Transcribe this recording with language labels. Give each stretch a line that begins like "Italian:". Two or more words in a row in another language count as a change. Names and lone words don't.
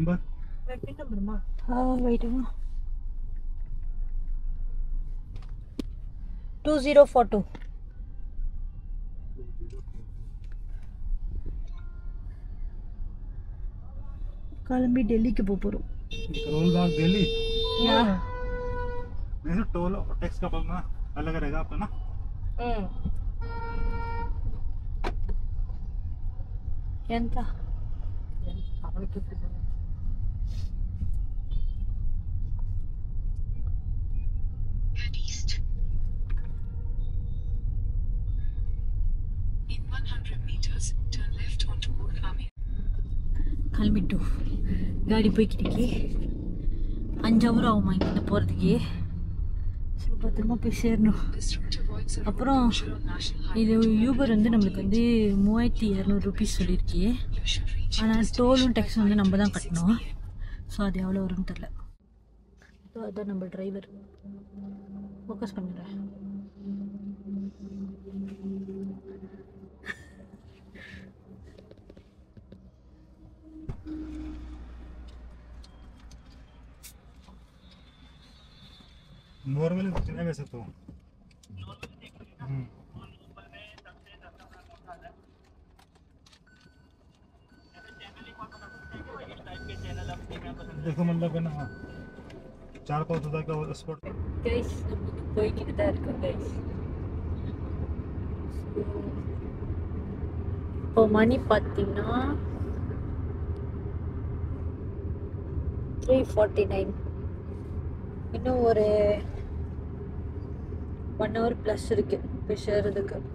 Tamil: கிளம்பி வெயிட்டுமா 2042 கிளம்பி டெல்லிக்கு போகிறோம். रोलबाग दिल्ली யா
Hindi: नहीं टोल और टैक्स का अपना अलग रहेगा आपका ना
Telugu: ఎంత
English: Head east. In 100 meters, turn left onto Old Army.
Tamil: கிளம்பிட்டு காடி போய்கிட்டு 5 ஹவர் ஆகுமா இங்கே போகிறதுக்கு. ஸோ பத்திரமா போய் சேரணும்.
English: This route avoids a
Tamil: அப்புறம்
English: closure on National Highway.
Tamil: இது யூபர் வந்து நம்மளுக்கு வந்து 3200 ருபீஸ் சொல்லியிருக்கே.
English: You should reach your
Tamil: ஆனால் டோலும் டேக்ஸ் வந்து நம்ம தான்
English: destination
Tamil: கட்டணும். ஸோ அது எவ்வளோ வரும்னு தெரில. ஸோ அதான் நம்ம
English: driver focus
Tamil: பண்ணுறேன்.
Hindi: नॉर्मली कितने वैसे तो देखो मतलब है ना 4 का स्पॉट
Tamil: கைஸ் போய்கிட்டு தான் இருக்கோம் கைஸ். இப்போ மணி பார்த்தீங்கன்னா 3:49. இன்னும் ஒரு 1
English: hour plus
Tamil: இருக்கு போய் சேர்றதுக்கு.